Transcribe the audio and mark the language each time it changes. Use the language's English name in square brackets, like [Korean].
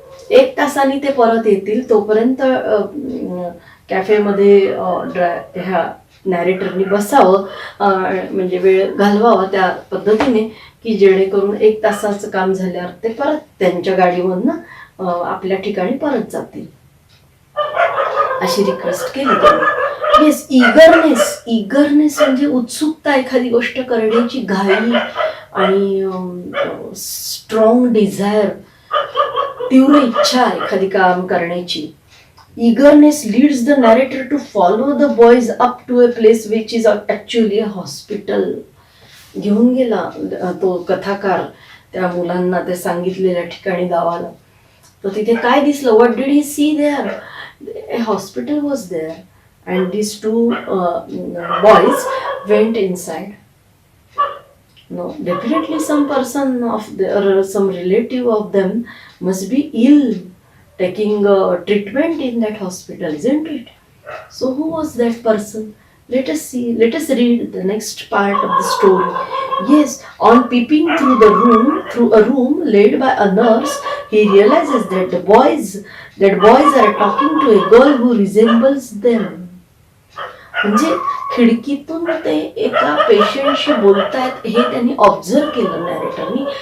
[Marathi] 1 तासाने ते परत येतील, तोपर्यंत कॅफेमध्ये ह्या नॅरेटरनी बसावं, म्हणजे वेळ घालवावा त्या पद्धतीने, की जेणेकरून 1 तासाचं काम झाल्यावर ते परत त्यांच्या गाडीमधनं आपल्या ठिकाणी परत जातील, अशी रिक्वेस्ट केली त्यांनी. येस, इगरनेस म्हणजे उत्सुकता, एखादी गोष्ट करण्याची घाई आणि स्ट्रॉंग डिझायर, तीव्र इच्छा एखादी काम करण्याची. [English] Eagerness leads the narrator to follow the boys up to a place which is actually a hospital. [Marathi] घेऊन गेला तो कथाकार त्या मुलांना त्या सांगितलेल्या ठिकाणी, गावाला. तर तिथे काय दिसलं? [English] What did he see there? A hospital was there and these 2 boys went inside. No, definitely some person of or some relative of them must be ill, taking treatment in that hospital, isn't it? So who was that person? Let us see, let us read the next part of the story. Yes, on peeping through a room led by a nurse, he realizes that boys are talking to a girl who resembles them. [Marathi] म्हणजे खिडकीतून ते एका पेशंटशी बोलतायत हे त्यांनी observe केलं नॅरेटरनी.